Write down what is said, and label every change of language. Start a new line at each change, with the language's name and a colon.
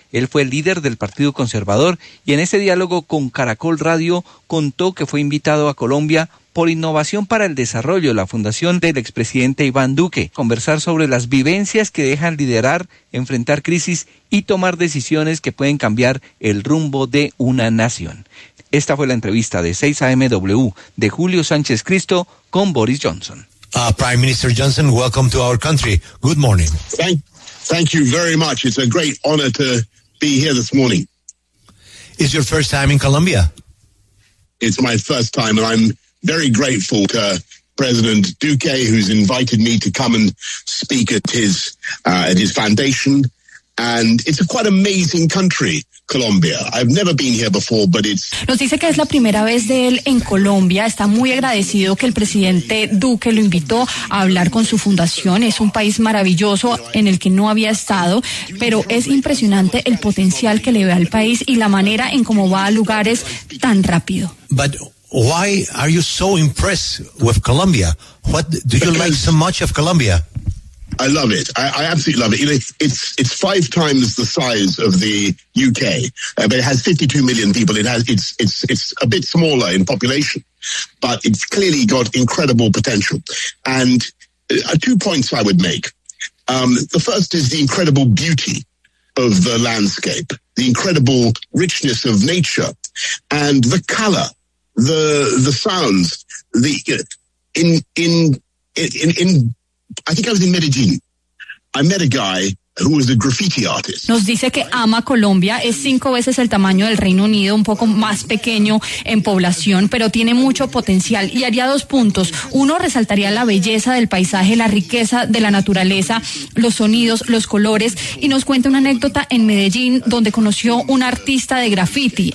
Spanish: Él fue el líder del Partido Conservador y en ese diálogo con Caracol Radio contó que fue invitado a Colombia por Innovación para el Desarrollo, la fundación del expresidente Iván Duque, conversar sobre las vivencias que dejan liderar, enfrentar crisis y tomar decisiones que pueden cambiar el rumbo de una nación. Esta fue la entrevista de 6AMW de Julio Sánchez Cristo con Boris Johnson.
English: Prime Minister Johnson, welcome to our country. Good morning. Thank you very much. It's a great honor to be here this morning. Is your first time in Colombia? It's my first time and I'm very grateful to President Duque, who's invited me to come and speak at his foundation. And it's a quite amazing country, Colombia. I've never been here before, but it's...
Spanish: Nos dice que es la primera vez de él en Colombia. Está muy agradecido que el presidente Duque lo invitó a hablar con su fundación. Es un país maravilloso en el que no había estado, pero es impresionante el potencial que le ve al país y la manera en cómo va a lugares tan rápido.
English: But why are you so impressed with Colombia? What do you like so much of Colombia? I love it. I absolutely love it. You know, it's five times the size of the UK, but it has 52 million people. It's a bit smaller in population, but it's clearly got incredible potential. And two points I would make. The first is the incredible beauty of the landscape, the incredible richness of nature, and the color. The sounds, the I think I was in Medellin. I met a guy who was a graffiti artist.
Spanish: Nos dice que ama Colombia, es cinco veces el tamaño del Reino Unido, un poco más pequeño en población, pero tiene mucho potencial. Y haría dos puntos. Uno, resaltaría la belleza del paisaje, la riqueza de la naturaleza, los sonidos, los colores. Y nos cuenta una anécdota en Medellín, donde conoció un artista de graffiti.